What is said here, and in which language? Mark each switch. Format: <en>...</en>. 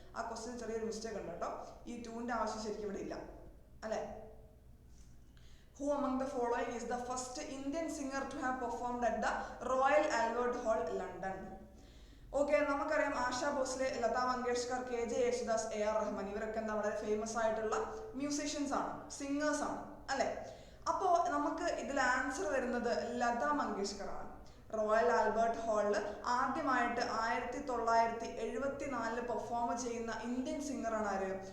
<ml>ആ ക്വസ്റ്റ്യൻ ചെറിയൊരു മിസ്റ്റേക്ക് ഉണ്ട് കേട്ടോ. ഈ 2ന്റെ ആവശ്യം ശരിക്കും ഇവിടെ ഇല്ല അല്ലെ.</ml> <en>Who among the following is the first Indian singer to have performed at the Royal Albert Hall, London?</en> <ml>Okay, നമുക്കറിയാം ആശാ ഭോസ്ലെ, ലതാ മങ്കേഷ്കർ, KJ യേശുദാസ്, AR റഹ്മാൻ, ഇവരൊക്കെ എന്താ വളരെ ഫേമസ് ആയിട്ടുള്ള മ്യൂസീഷ്യൻസ് ആണ്, സിംഗേഴ്സ് ആണ് അല്ലെ. അപ്പോൾ നമുക്ക് ഇതിൽ ആൻസർ വരുന്നത് ലതാ മങ്കേഷ്കർ ആണ്. റോയൽ ആൽബർട്ട് ഹാളിൽ ആദ്യമായിട്ട് 1974 പെർഫോം ചെയ്യുന്ന ഇന്ത്യൻ സിംഗറാണ് ആര്?</ml>